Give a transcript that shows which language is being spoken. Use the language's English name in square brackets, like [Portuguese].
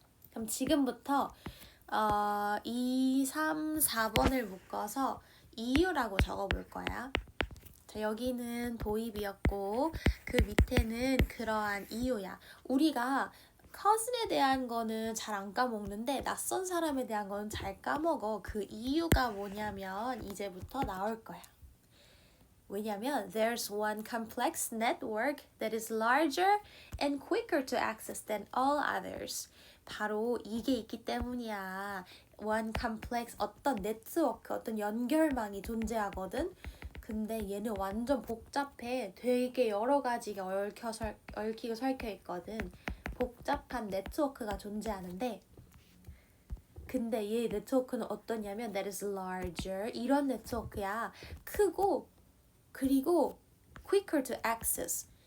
[Korean] 그럼 지금부터 2, 3, 4번을 묶어서 이유라고 적어볼 거야. 자, 여기는 도입이었고 그 밑에는 그러한 이유야. 우리가 cousin에 대한 거는 잘 안 까먹는데 낯선 사람에 대한 거는 잘 까먹어. 그 이유가 뭐냐면 이제부터 나올 거야. 왜냐면 [English] there's one complex network that is larger and quicker to access than all others. [Korean] 바로 이게 있기 때문이야. [English] one complex [Korean] 어떤 네트워크, 어떤 연결망이 존재하거든. 근데 얘는 완전 복잡해. 되게 여러 가지가 얽히고 설켜 있거든. 복잡한 네트워크가 존재하는데 근데 얘 네트워크는 어떠냐면 [English] that is larger. [Korean] 이런 네트워크야. 크고 그리고 [English] quicker to access.